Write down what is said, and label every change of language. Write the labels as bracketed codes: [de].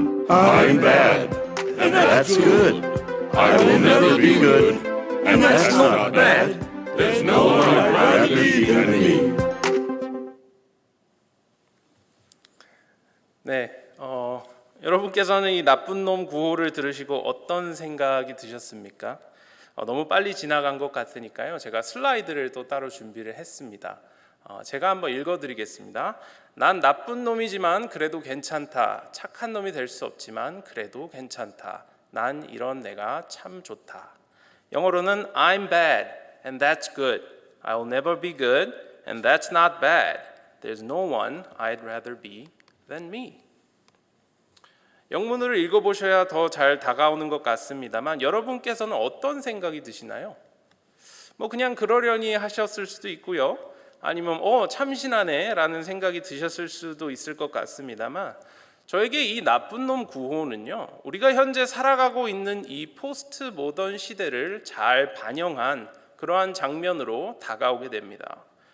[en] I'm bad. And That's good. I will never be good. And That's not bad. There's no one I'd rather be than me. [ko] 네, 여러분께서는 이 나쁜 놈 구호를 들으시고 어떤 생각이 드셨습니까? 너무 빨리 지나간 것 같으니까요, 제가 슬라이드를 또 따로 준비를 했습니다. 제가 한번 읽어드리겠습니다. 난 나쁜 놈이지만 그래도 괜찮다. 착한 놈이 될 수 없지만 그래도 괜찮다. 난 이런 내가 참 좋다. 영어로는 [en] I'm bad and that's good. I'll never be good and that's not bad. There's no one I'd rather be than me. [ko] 영문을 읽어보셔야 더 잘 다가오는 것 같습니다만 여러분께서는 어떤 생각이 드시나요? 뭐 그냥 그러려니 하셨을 수도 있고요. 아니면 참신하네 라는 생각이 드셨을 수도 있을 것 같습니다만 저에게 이 나쁜 놈 구호는요, 우리가 현재 살아가고 있는 이 포스트 모던 시대를 잘 반영한 그러한 장면으로 다가오게 됩니다.